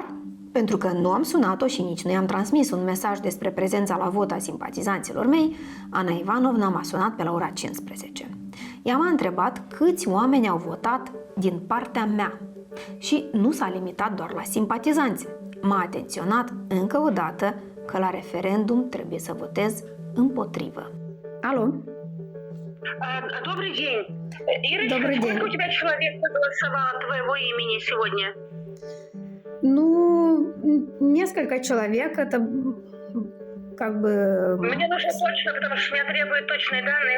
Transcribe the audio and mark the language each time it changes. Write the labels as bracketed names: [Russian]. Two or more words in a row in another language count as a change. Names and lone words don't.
[Romanian] Pentru că nu am sunat-o și nici nu i-am transmis un mesaj despre prezența la vot a simpatizanților mei, Ana Ivanovna m-a sunat pe la ora 15. Ea m-a întrebat câți oameni au votat din partea mea. Și nu s-a limitat doar la simpatizanți. M-a atenționat încă o dată că la referendum trebuie să votez împotrivă. [Russian] Alo? Добрый день. Ирочка, Добрый день. сколько у тебя человек проголосовало от твоего имени сегодня? Ну, несколько человек, это как бы... Мне нужно точно, потому что меня требуют точные данные.